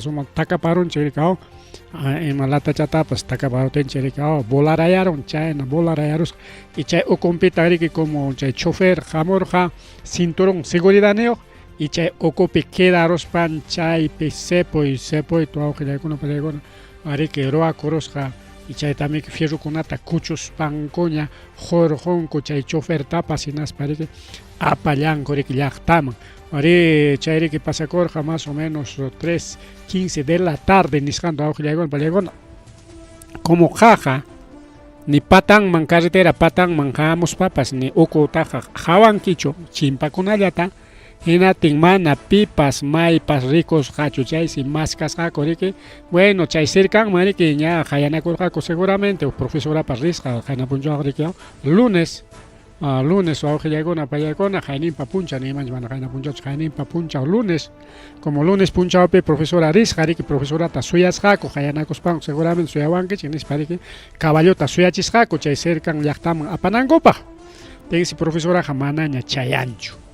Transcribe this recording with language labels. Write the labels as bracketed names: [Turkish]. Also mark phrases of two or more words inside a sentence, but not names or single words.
[Quechua] sumaq takaparunchik rikaw ima latachatapas takaparutinchik rikaw volarayarun chayna volarayarusqa y chay ukumpita riki como chay chofer hamurqa [Spanish] cinturón seguridad [Quechua] niyuq y chay ukupi quedaruspan chaypi sepoy tu wawqillaykuna pallaykuna riki ruwakurusqa y chay también fierrukunata kuchuspankuña jorjonku chay chofertapas hinaspa riki apallanku riki llaqtaman chay riki pasakurqa [Spanish] más o menos 3:15 de la [Quechua] tarde nisqanta wawqillaykuna pallaykuna como qaqa ni patanman carretera patanman hamuspapas ni ukutaqa hawankichu chimpakunallata hinatin mana pipas maypas rikusqachu chaysi maskasqaku riki bueno chay cercanman riki ña qayanakurqaku seguramente profesorapas risqa qayna punchawqa riki lunes wawqillaykuna pallaykuna qaynimpa puncha nimanchik mana qayna punchawchu qaynimpa punchaw lunes como lunes punchawpi profesora risqa riki profesorata suyasqaku qayanakuspanku seguramente suyawankichik nispa riki caballota suyachisqaku chay cercan llaqtaman apanankupaq tensi profesoraqa manaña chayanchu